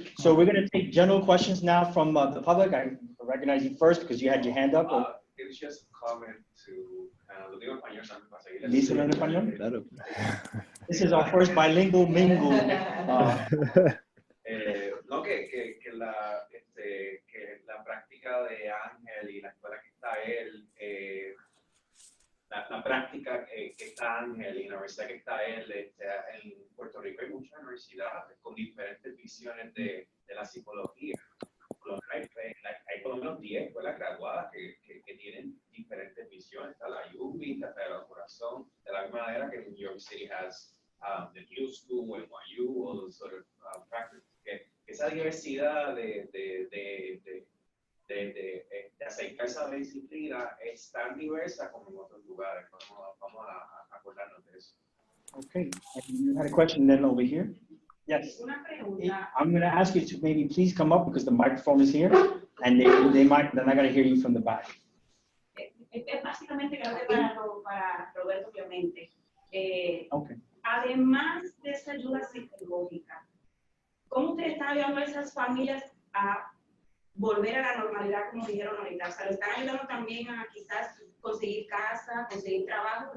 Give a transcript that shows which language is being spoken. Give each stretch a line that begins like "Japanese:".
English: So we're going to take general questions now from the public. I recognize you first because you had your hand up.
Spanish: It was just a comment to, lo digo en español también para seguir. ¿Listo en español? Claro.
English: This is our first bilingual mingle.
Spanish: No, que la práctica de Ángel y la escuela que está él, la práctica que está Ángel y la universidad que está él, en Puerto Rico hay muchas universidades con diferentes visiones de la psicología. Hay por lo menos 10 escuelas graduadas que tienen diferentes visiones. Está la UBI, está la Corazón, de la misma manera que New York City has the New School, NYU, all those sort of practices. Esa diversidad de acercarse a la disciplina es tan diversa como en otros lugares. Vamos a acordarnos de eso.
English: Okay, you had a question then over here. Yes.
Spanish: Una pregunta.
English: I'm going to ask you to maybe please come up because the microphone is here, and they're not going to hear you from the back.
Spanish: Es básicamente creo que para Roberto, obviamente.
English: Okay.
Spanish: Además de esa ayuda psicológica, ¿cómo usted está ayudando a esas familias a volver a la normalidad, como dijeron ahorita? O sea, ¿lo están ayudando también a quizás conseguir casa, conseguir trabajo?